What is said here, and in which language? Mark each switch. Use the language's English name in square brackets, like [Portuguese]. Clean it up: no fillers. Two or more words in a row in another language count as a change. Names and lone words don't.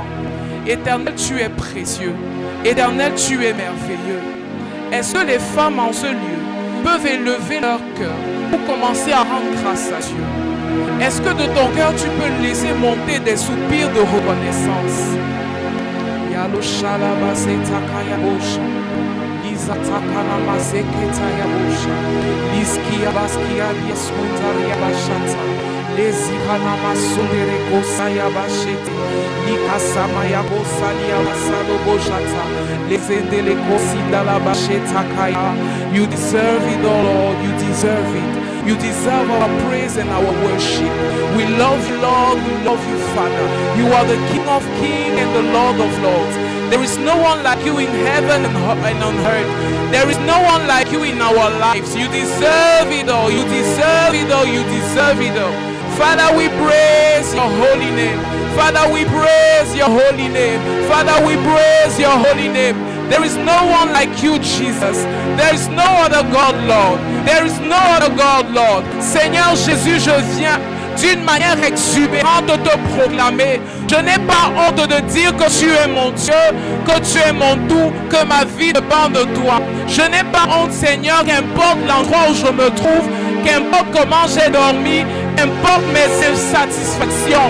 [French] Éternel, tu es précieux. Éternel, tu es merveilleux. Est-ce que les femmes en ce lieu peuvent élever leur cœur pour commencer à rendre grâce à Dieu? Est-ce que de ton cœur tu peux laisser monter des soupirs de reconnaissance? Yalo shalaba setakaya bosha. Lizatakana maseketaya bosha. Liskia baskia biaskuntaria bashata. Lezikana masundere kosaya bashete. Likasama ya bosalia basalo boshata. Lezendele kosida la basheta kaya. [English] You deserve it, oh Lord, you deserve it. You deserve our praise and our worship. We love you, Lord. We love you, Father. You are the King of kings and the Lord of lords. There is no one like you in heaven and on earth. There is no one like you in our lives. You deserve it all. You deserve it all. You deserve it all. Father, we praise your holy name. Father, we praise your holy name. Father, we praise your holy name. There is no one like you, Jesus. There is no other God, Lord. There is no other God, Lord. [French] Seigneur Jésus, je viens d'une manière exubérante de te proclamer. Je n'ai pas honte de dire que tu es mon Dieu, que tu es mon tout, que ma vie dépend de toi. Je n'ai pas honte, Seigneur, qu'importe l'endroit où je me trouve, qu'importe comment j'ai dormi, qu'importe mes insatisfactions.